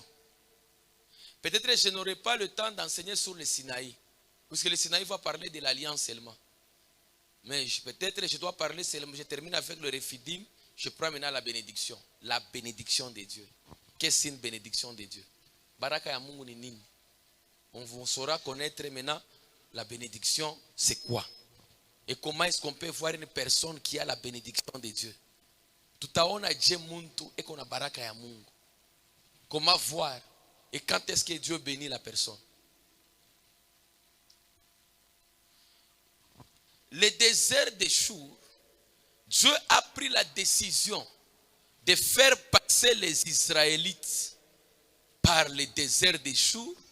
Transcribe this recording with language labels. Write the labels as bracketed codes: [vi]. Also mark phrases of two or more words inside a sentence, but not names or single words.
[fr] Peut-être que je n'aurai pas le temps d'enseigner sur le Sinaï, puisque le Sinaï va parler de l'alliance seulement. Mais peut-être je dois parler seulement, je termine avec le Réphidim, je prends maintenant la bénédiction. La bénédiction de Dieu. Qu'est-ce qu'une bénédiction de Dieu? [sw] Baraka ya Mungu ni nini? [fr] On saura connaître maintenant la bénédiction, c'est quoi? Et comment est-ce qu'on peut voir une personne qui a la bénédiction de Dieu? [sw] Tutaona je muntu eko na baraka ya Mungu. [fr] Comment voir? Et quand est-ce que Dieu bénit la personne? Le désert des Chour, Dieu a pris la décision de faire passer les Israélites par le désert des Chour.